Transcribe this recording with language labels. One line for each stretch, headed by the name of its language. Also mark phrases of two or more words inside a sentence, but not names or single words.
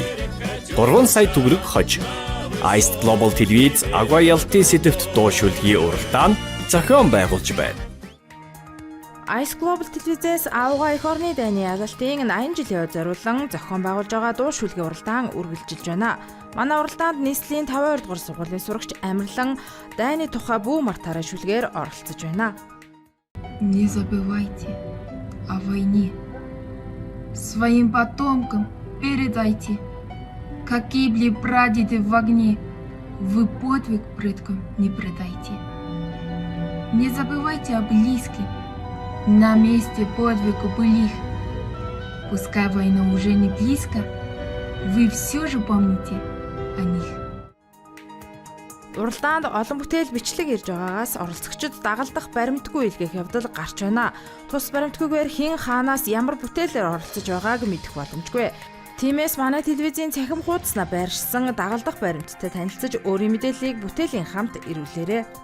Mongolian: 3 сая төгрөг хож. Ice Global телевиз Авга ялалтын сэдэвт дуу шүлгийн уралдаан зохион байгуулж байна. Ice Global телевизээс Авга эх орны дайны ялалтын 80 жилийн зориулан зохион байгуулж байгаа дуу шүлгийн уралдаан үргэлжилж байна. Манай уралдаанд нийслэлийн 52 дугаар сургуулийн сурагч Амарлан дайны тухай бүү мартаараа шүлгээр оролцож байна.
Russian: Не забывайте о войне. Своим потомкам передайте, как гибли прадеды в огне, вы подвиг предкам не предайте. Не забывайте о близких, на месте подвига былих. Пускай война уже не близко, вы все же помните о них.
Mongolian: Уралдаанд олон бүтээл бичлэг ирж байгаагаас оролцогчид дагалдах баримтгүй илгээх явдал гарч байна. Тус баримтгүйгээр хэн хаанаас ямар бүтээлээр оролцож байгааг мэдэх боломжгүй. Тиймээс манай телевизийн цахим хуудаснаа байршсан дагалдах баримттай танилцж өөрийн мэдээллийг бүтээлийн хамт ирүүлээрэй.